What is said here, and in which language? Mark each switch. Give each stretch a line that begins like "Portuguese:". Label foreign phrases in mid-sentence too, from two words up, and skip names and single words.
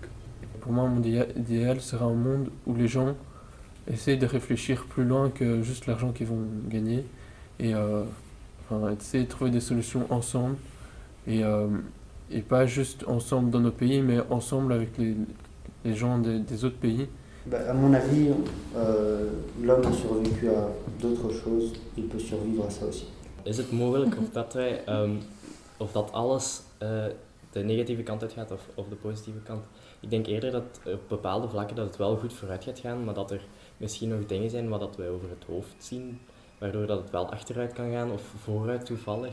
French: Pour moi, un monde idéal sera un monde où les gens essayer de réfléchir plus loin que juste l'argent qu'ils vont gagner et essayer de trouver des solutions ensemble et pas juste ensemble dans nos pays mais ensemble avec les gens des autres pays. À mon avis, l'homme a survécu à d'autres choses, il peut survivre à ça aussi.
Dutch: Is het mogelijk of dat alles de negatieve kant uit gaat of de positieve kant? Ik denk eerder dat op bepaalde vlakken dat het wel goed vooruit gaat gaan, maar dat er misschien nog dingen zijn wat wij over het hoofd zien, waardoor dat het wel achteruit kan gaan of vooruit toevallig.